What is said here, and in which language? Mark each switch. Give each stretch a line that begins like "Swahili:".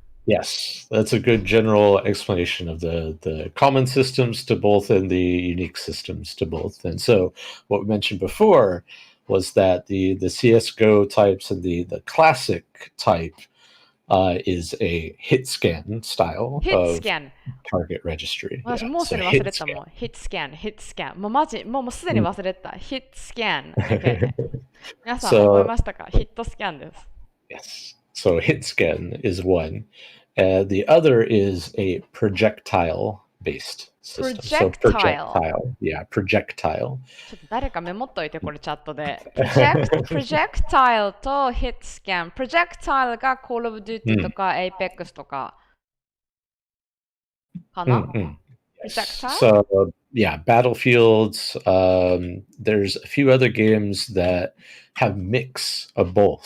English: Yes, that's a good general explanation of the common systems to both and the unique systems to both. And so what we mentioned before was that the CSGO types and the classic type is a hit scan style of target registry.
Japanese: 私もうすでに忘れたもん。
English: hit scan。
Japanese: もうマジ、もうすでに忘れた。 hit scan。
English: Okay.
Japanese: 皆さん覚えましたか？ hit scan です。
English: Yes. So hit scan is one. The other is a projectile-based system. So projectile. Yeah, projectile.
Japanese: ちょっと誰かメモっといて、これチャットで。 projectile と hit scan。 projectile が Call of Duty とか Apex とかかな？
English: projectile? So, yeah, Battlefields. There's a few other games that have mix of both.